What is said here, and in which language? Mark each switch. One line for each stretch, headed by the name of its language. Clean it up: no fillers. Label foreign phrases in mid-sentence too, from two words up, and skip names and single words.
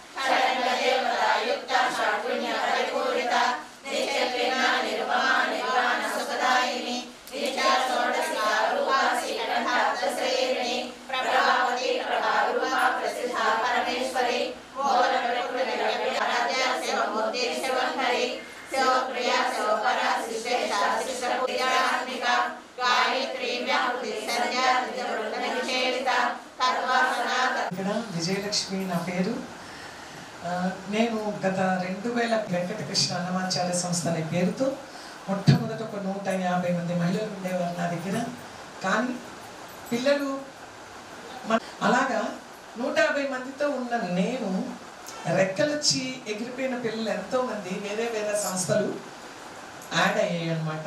Sanskrit: शरणदेवता युक्ता शाकुण्य परिपूरिता नित्यक्रिया निर्ममा निर्वाण सुखदायिनी नित्या षोडशिका रूपा श्रीकंठाब्दश्रेयिणी प्रभावती प्रभारूपा प्रसिद्धा परमेश्वरी मूल प्रकृति आराध्या शिवमूर्ति शिवहरि शिवप्रिया शिवपरा शिष्येशा शिष्यपूजात्मिका गायत्री व्याहृति संध्या निजवृंदनिषेविता तद्वासना
Telugu: విజయలక్ష్మి నా పేరు. నేను గత 2000 వెంకటకృష్ణ అన్నమాచార్య సంస్థ అనే పేరుతో మొట్టమొదట ఒక 150 మంది మహిళలు ఉండేవారు నా దగ్గర. కానీ పిల్లలు అలాగా 150 మందితో ఉన్న నేను రెక్కలొచ్చి ఎగిరిపోయిన పిల్లలు ఎంతోమంది వేరే వేరే సంస్థలు యాడ్ అయ్యాయి అనమాట.